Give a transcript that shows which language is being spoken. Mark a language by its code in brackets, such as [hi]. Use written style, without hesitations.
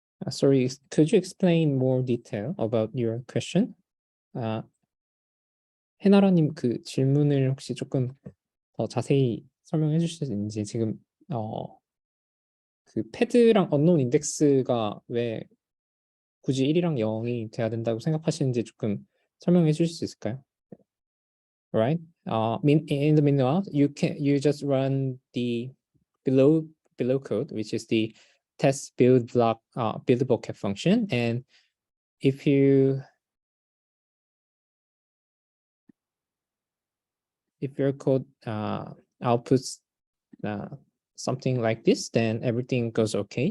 [en] Sorry, could you explain more detail about your question? [ko] 해나라님 그 질문을 혹시 조금 더 자세히 설명해 주실 수 있는지 지금 그 패드랑 언노운 인덱스가 왜 굳이 1이랑 0이 돼야 된다고 생각하시는지 조금 설명해 주실 수 있을까요? [en] Right. In the meanwhile, you just run the below code, which is the test build block build vocab function, and if your code outputs something like this, then everything goes okay.